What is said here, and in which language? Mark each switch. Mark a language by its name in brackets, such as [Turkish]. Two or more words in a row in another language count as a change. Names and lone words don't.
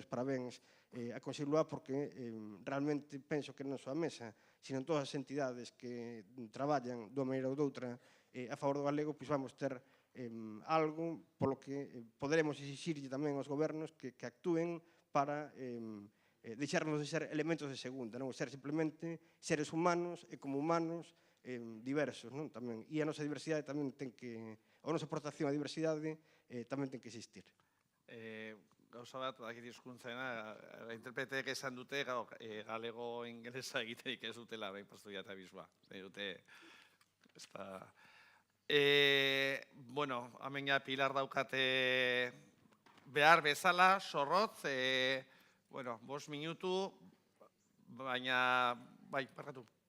[Galician] parabéns a Consello Luá, porque realmente penso que non só a Mesa, sino todas as entidades que traballan dunha maneira ou doutra a favor do galego, pois vamos ter algo polo que poderemos exixirlle tamén aos gobernos que actúen para deixarnos de ser elementos de segunda, ser simplemente seres humanos e como humanos diversos tamén. E a nosa diversidade tamén ten que, a nosa aportación á diversidade tamén ten que existir. [Basque] Gauza bat, badakit hizkuntzena, interpreteek esan dute galego ingelesa egiterik ez dutela, bai, pastoia eta bizba. Dute, ez da... Bueno, hemen ja Pilar daukate behar bezala, sorrotz, bueno, 5 minutu, baina, bai, barkatu.